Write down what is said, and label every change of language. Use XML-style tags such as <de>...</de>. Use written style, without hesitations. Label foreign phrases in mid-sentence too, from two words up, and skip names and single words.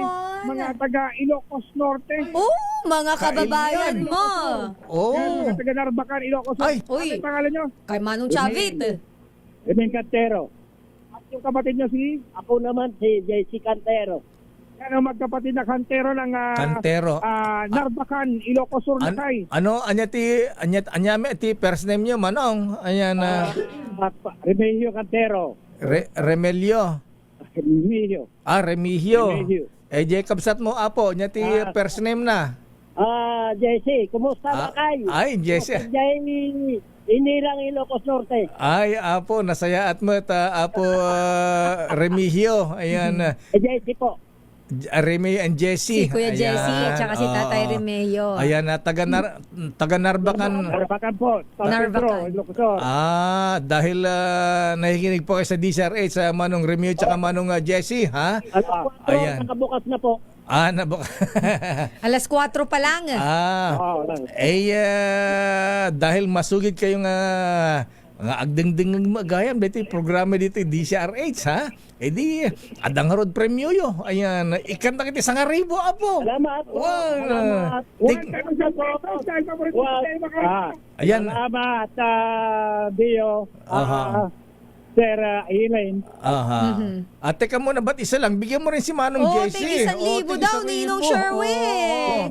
<tl>mga taga Ilocos Norte. Mga kababayan mo. Mga taga Narbacan, Ilocos Norte. Ano pangalan nyo? Kay Manong Chavit. Emen Cantero. At yung kapatid nyo si? Ako naman si JC Cantero. Yan ang magkapatid na Cantero ng Narbacan, Ilocos Sur, Lakay.</tl> <ilo>Anya ti</ilo> <en>first name</en> <ilo>niyo, Manong?</ilo> <tl>Ayan Remigio Cantero. Remigio. Remigio.</tl> <ilo>Jacob sat mo apo, nya ti</ilo> <en>first name</en> <ilo>na. JC, kumusta Lakay? Ay, JC. Inirang Ilocos Norte. Ay, apo, nasaya at mo apo Remigio.</ilo> <tl>Ayan. JC po. Remeo and Jessie. Si Kuya Jessie at saka si Tatay Remeo. Ayan, taga Narbacan. Narbacan po. Narbacan. Dahil nakikinig po kayo sa DZRH sa Manong Remeo at Manong Jessie, ha? Ayan. Nakabukas na po. Alas 4 pa lang. Dahil masugid kayong mga</tl> <ilo>agding-ding magayam</ilo> <tl>dito programa dito DZRH, ha?</tl> <ilo>Di adang harod premyo yo. Ayan, ikanta kita 1,000 apo.</ilo> <tl>Salamat. Salamat. Ayan. Salamat Dio. Sir Elaine. At teka muna, ba't isa lang? Bigyan mo rin si Manong Jessie. 1,000 daw, Ninong Sherwin.</tl>